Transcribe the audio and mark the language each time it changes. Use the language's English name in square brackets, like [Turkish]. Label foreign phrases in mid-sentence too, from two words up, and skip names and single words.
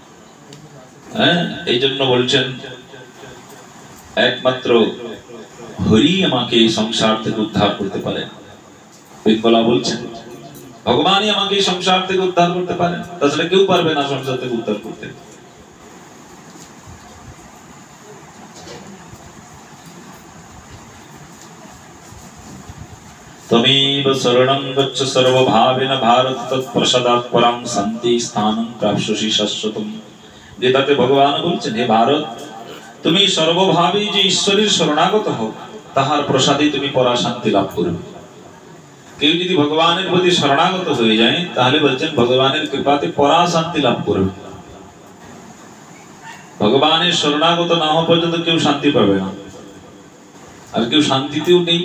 [Bangla] এই জন্য বলছেন একমাত্র হরি আমাকে এই সংসার থেকে উদ্ধার করতে পারেন। পিঙ্গলা বলছেন ভগবানই আমাকে এই সংসার থেকে উদ্ধার করতে পারেন, তাছাড়া কেউ পারবে না সংসার থেকে উদ্ধার করতে। [Sanskrit] त्वमेव शरणं गच्छ सर्वभावेन भारत तत्प्रसादात् परं शान्ति स्थानं प्राप्स्यसि शाश्वतम्। [Bangla] গীতাতে ভগবান বলছেন, হে ভারত, তুমি সর্বভাবে যে ঈশ্বরের শরণাগত হও তাহার প্রসাদে তুমি পরা শান্তি লাভ করবে। কেউ যদি ভগবানের প্রতি শরণাগত হয়ে যায় তাহলে বলছেন ভগবানের কৃপাতে পরা শান্তি লাভ করবে। ভগবানের শরণাগত না হওয়া পর্যন্ত কেউ শান্তি পাবে না, আর কেউ শান্তিতেও নেই।